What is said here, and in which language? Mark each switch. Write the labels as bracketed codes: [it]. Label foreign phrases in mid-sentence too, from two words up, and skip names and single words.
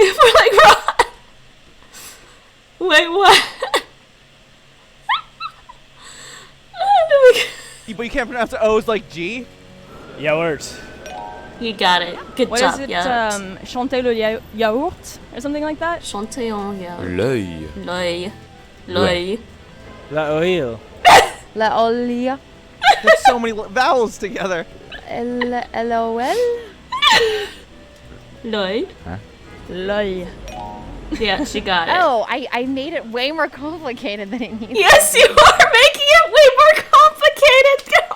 [en] We're like, what? Wait, what? But you can't pronounce the O's like G? Yogurt. You got it. Good what job. What is it? Yeah. [fr] Chanter le yaourt? [en] Or something like that? [fr] Chanter en yaourt. L'œil. L'œil. La oil. La olia. [en] There's so many vowels together. L-O-L? [fr] L'œil. [en] Huh? [fr] L'œil. [en] Yeah, she got it. Oh, I made it way more complicated than it needs Yes, you are making it way more complicated.